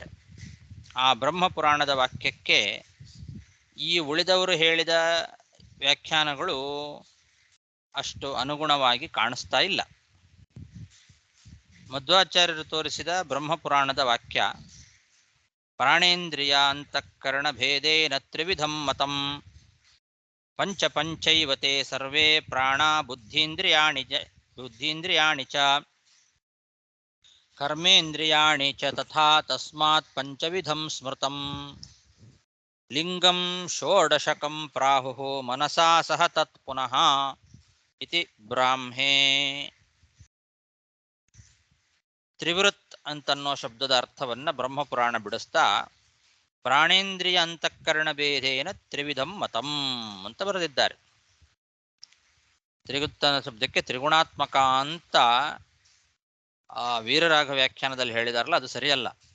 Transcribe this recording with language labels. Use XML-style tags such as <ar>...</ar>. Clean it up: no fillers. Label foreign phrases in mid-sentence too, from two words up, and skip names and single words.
<kn>ಆ ಬ್ರಹ್ಮಪುರಾಣದ ವಾಕ್ಯಕ್ಕೆ ಈ ಉಳಿದವರು ಹೇಳಿದ ವ್ಯಾಖ್ಯಾನಗಳು ಅಷ್ಟು ಅನುಗುಣವಾಗಿ ಕಾಣಿಸ್ತಾ ಇಲ್ಲ. ಮಧ್ವಾಚಾರ್ಯರು ತೋರಿಸಿದ ಬ್ರಹ್ಮಪುರಾಣದ ವಾಕ್ಯ</kn> <sa>ಪ್ರಾಣೇಂದ್ರಿಯ ಅಂತಃಕರಣ ಭೇದೇನ ತ್ರಿವಿಧಂ ಮತಂ ಪಂಚೈವತೆ ಸರ್ವೇ ಪ್ರಾಣ ಬುದ್ಧೀಂದ್ರಿಯಾಣಿ ಚ ಕರ್ಮೇಂದ್ರಿಯಾಣಿ ಚ ತಥಾ ತಸ್ಮಾತ್ ಪಂಚವಿಧಂ ಸ್ಮೃತಂ ಲಿಂಗಂ ಷೋಡಶಕಂ ಪ್ರಾಹುಃ ಮನಸಾ ಸಹ ತತ್ ಪುನಃ ಇತಿ ಬ್ರಾಹ್ಮೇ.</sa> <kn>ತ್ರಿವೃತ್ ಅಂತನ್ನೋ ಶಬ್ದದ ಅರ್ಥವನ್ನು ಬ್ರಹ್ಮಪುರಾಣ ಬಿಡಿಸ್ತಾ</kn> <sa>ಪ್ರಾಣೇಂದ್ರಿಯ ಅಂತಃಕರಣ ಭೇದೇನ ತ್ರಿವಿಧಂ ಮತಂ</sa> <kn>ಅಂತ ಬರೆದಿದ್ದಾರೆ. ತ್ರಿಗುತ್ತನ ಶಬ್ದಕ್ಕೆ ತ್ರಿಗುಣಾತ್ಮಕ ಅಂತ ವೀರರಾಘ ವ್ಯಾಖ್ಯಾನದಲ್ಲಿ ಹೇಳಿದಾರಲ್ಲ, ಅದು ಸರಿಯಲ್ಲ.</kn>